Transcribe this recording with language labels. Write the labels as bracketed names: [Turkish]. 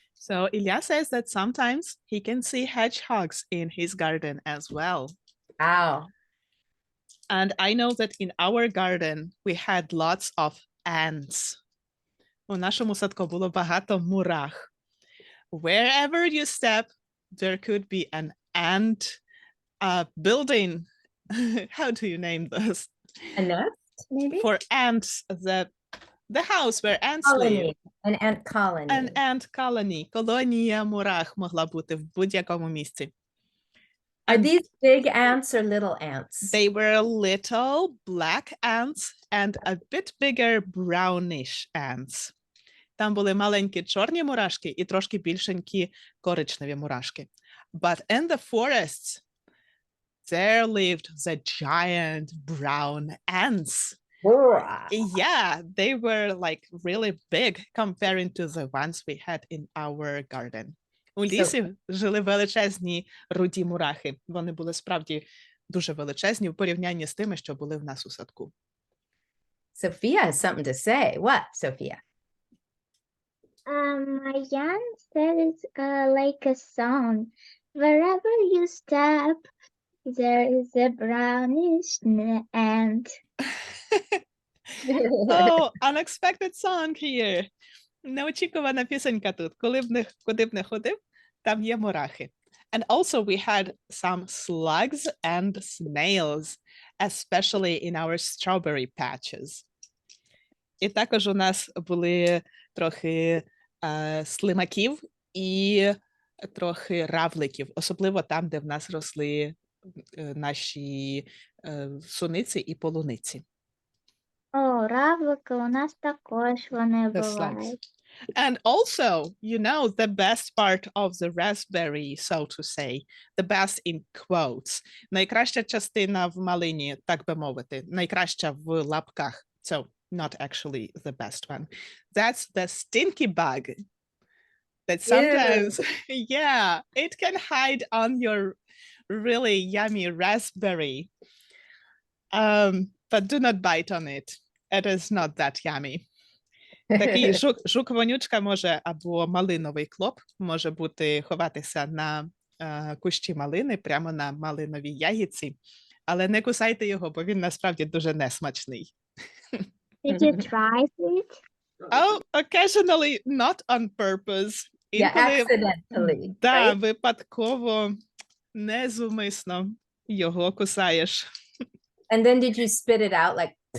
[English] So Ilya says that sometimes he can see hedgehogs in his garden as well. Wow. And I know that in our garden we had lots of ants. [Ukrainian] У нашому садку було багато мурах. [English] Wherever you step, there could be an ant building. How do you name this? A nest, maybe? For ants, the house where ants live. Colony. An ant colony. An ant colony. [Ukrainian] Колонія мурах могла бути в будь-якому місці. [English] Are And these big ants or little ants? they were little black ants and a bit bigger brownish ants. [Ukrainian] Там були маленькі чорні мурашки і трошки більшенькі коричневі мурашки. [English] But in the forests, there lived the giant brown ants. Yeah, they were like really big comparing to the ones we had in our garden. [Ukrainian] У лісі жили величезні руді мурахи. Вони були справді дуже величезні в порівнянні з тими, що були в нас у садку. [English] Sophia has something to say. What, Sophia? Marianna said it's like a song. Wherever you step, there is a brownish ant. Oh, unexpected song here. [Ukrainian] Неочікувана пісенька тут. Куди б не ходив, там є мурахи. [English] And also we had some slugs and snails, especially in our strawberry patches. [Ukrainian] І також у нас були трохи слимаків і трохи равликів, особливо там, де в нас росли наші суниці і полуниці. О, равлики у нас також вони [English] The slugs. [Ukrainian] бувають. [English] And also, you know, the best part of the raspberry, so to say, the best in quotes. [Ukrainian] Найкраща частина в малині, так би мовити, найкраща в лапках. [English] So, not actually the best one. That's the stinky bug. That sometimes, yeah, it can hide on your really yummy raspberry. But do not bite on it. It is not that yummy. [Ukrainian] Такий жук-вонючка може, або малиновий клоп, може бути ховатися на кущі малини, прямо на малиновій ягідці. Але не кусайте його, бо він насправді дуже несмачний. [English] Did you try it? Oh, occasionally, not on purpose. Yeah, accidentally. [Ukrainian] Да, [English] Right? [Ukrainian] випадково, незумисно його кусаєш. [English] And then did you spit it out like,